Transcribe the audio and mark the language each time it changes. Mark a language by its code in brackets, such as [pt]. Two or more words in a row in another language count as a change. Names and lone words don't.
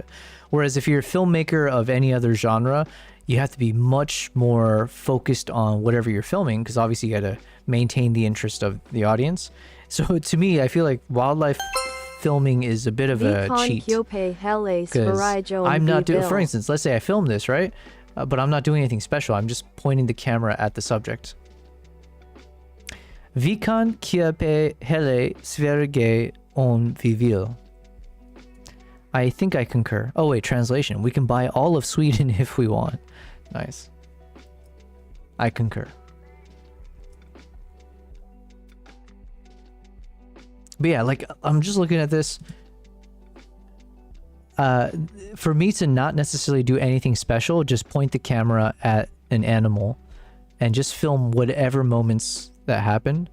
[en] Whereas if you're a filmmaker of any other genre, you have to be much more focused on whatever you're filming, because obviously you got to maintain the interest of the audience. So to me, I feel like wildlife filming is a bit of a cheat. Because I'm not doing, for instance, let's say I film this, right? But I'm not doing anything special. I'm just pointing the camera at the subject. [no] Vi kan kjøpe hele Sverige om vi vil. [en] I think I concur. Oh wait, translation. We can buy all of Sweden if we want. Nice. I concur. But yeah, like, I'm just looking at this. For me to not necessarily do anything special, just point the camera at an animal and just film whatever moments that happen.